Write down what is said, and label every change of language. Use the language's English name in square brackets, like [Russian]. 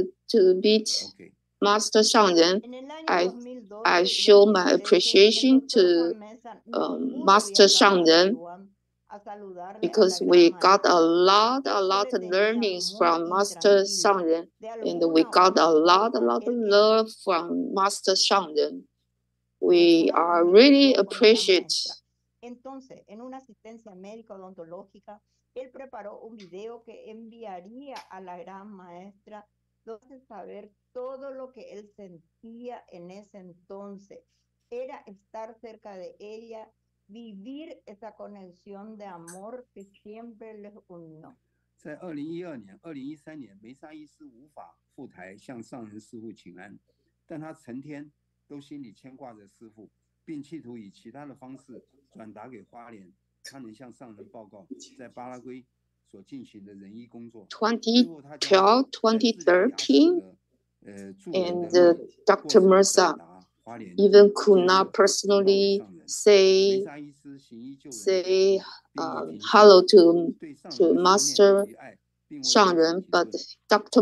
[English] to meet Master Shangren. I show my appreciation to Master Shangren because we got a lot of learnings from Master Shangren, and we got a lot of love from Master Shangren. We are really appreciate. [Spanish] Entonces, en una asistencia médica odontológica, él preparó un video que enviaría a la gran maestra, donde saber todo lo que él sentía en ese entonces. Era estar cerca de ella, vivir esa conexión de amor que siempre les unió. [Chinese] 在2012年、2013年，梅沙医师无法赴台向上人师父请安，但他成天都心里牵挂着师父，并企图以其他的方式转达给花莲，他能向上人报告在巴拉圭所进行的仁医工作。 [English] 2012, 2013, and Dr. Meza even could not personally say hello to Master Shangren, but Dr.